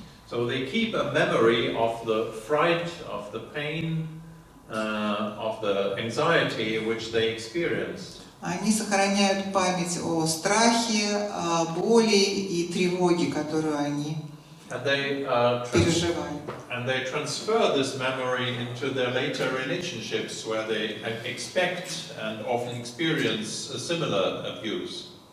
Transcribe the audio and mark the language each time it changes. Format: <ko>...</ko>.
<en>So they keep a memory of the fright, of the pain, of the anxiety which they experienced.</en> <ru>Они сохраняют память о страхе, о боли и тревоге, которую они переживали.</ru> <en>And they transfer this memory into their later relationships where they expect and often experience a similar abuse.</en>